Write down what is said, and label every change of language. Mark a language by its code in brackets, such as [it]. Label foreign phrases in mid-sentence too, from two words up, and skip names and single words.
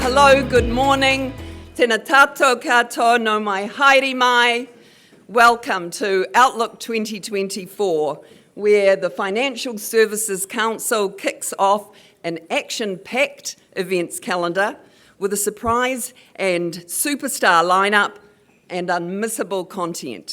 [en] Hello, good morning. [mi] Tēnā tātou katoa no mai haere mai. [en] Welcome to Outlook 2024, where the Financial Services Council kicks off an action-packed events calendar with a surprise and superstar lineup and unmissable content.